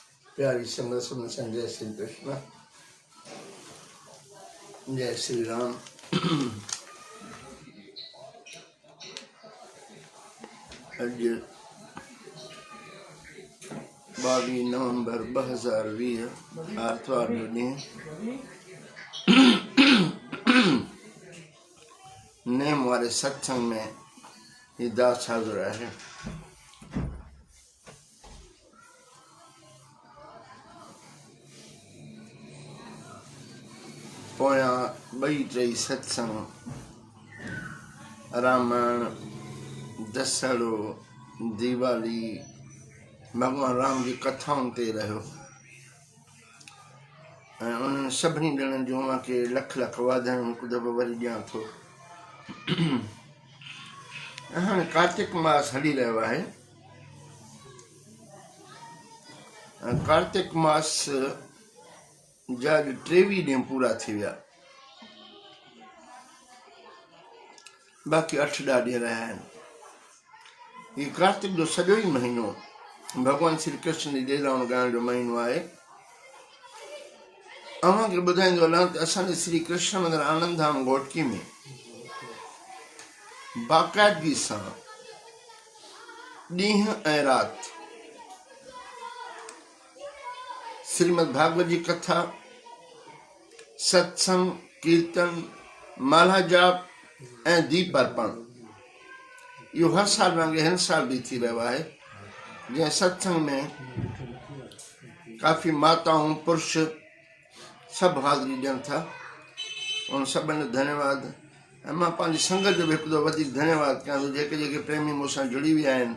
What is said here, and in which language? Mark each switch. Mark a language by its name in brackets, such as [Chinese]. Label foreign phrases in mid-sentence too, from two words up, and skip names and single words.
[Sindhi] प्यारी संगत सुन जय श्री कृष्ण, जय श्री राम। अज 22 नवंबर 2020 आर्तवार जो ॾींहुं नेम वारे सत्संग में ही दास हाज़िर आहे। पोयां 2-3 सत्संग रामायण, दसहड़ो, दीवाली, भगवान राम जी कथाउनि ते रहियो ऐं उन्हनि सभिनी ॼणनि जूं मूंखे लख लख वाधायूं हिकु दफ़ो वरी ॾियां थो। हाणे कार्तिक मास हली रहियो आहे ऐं कार्तिक मास जा 23 ॾींहं पूरा थी विया, बाक़ी 8 ॾाह ॾींहं रहिया आहिनि। हीउ कार्तिक जो सॼो ई महीनो भगवान श्री कृष्ण जी लीलाउनि ॻाइण जो महीनो आहे। अव्हांखे ॿुधाईंदो हलां त असांजे श्री कृष्ण मंदिर आनंद धाम घोटकी में बाक़ाइदगी सां ॾींहं ऐं राति श्रीमद भागवत जी कथा, सत्संग, कीर्तन, माला जाप ऐं दीप अर्पण इहो हर साल वांगुरु हिन साल भी थी रहियो आहे। जंहिं सत्संग में काफ़ी माताऊं पुरुष सभु हाज़िरी ॾियनि था, उन सभिनी जो धन्यवाद। ऐं मां पंहिंजी संगत जो बि हिकु दफ़ो वधीक धन्यवाद कयां थो, जेके जेके प्रेमी मूंसां जुड़ी विया आहिनि।